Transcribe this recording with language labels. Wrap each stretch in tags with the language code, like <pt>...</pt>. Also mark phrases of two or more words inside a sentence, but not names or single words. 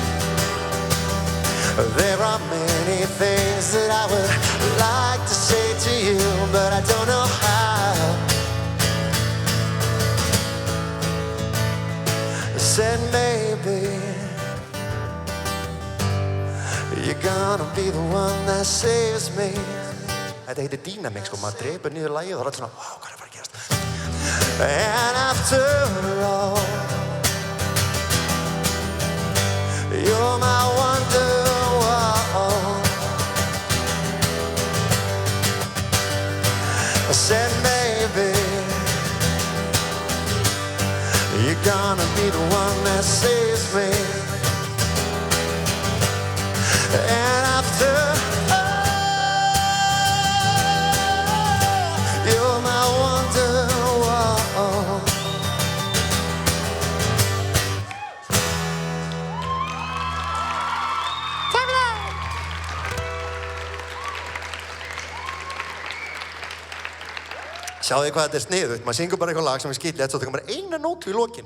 <en>There are many things that I would like to say to you, but I don't know how. I said maybe you're gonna be the one that saves me.</en> <is>Þetta heitir Dynamix, sko, maður drepur niður lagið og það er allir svona, wow, hvað er að fara að gerast?</is> <en>And after all, you're my Wonderwall. I said maybe wanna be the one that saves me. And after you're my wonderwall.</en> <is>Sjáðu þið hvað þetta er sniðugt, maður syngur bara eitthvað lag sem er skýtlegt, svo tekur maður eina nótu í lokin.</is>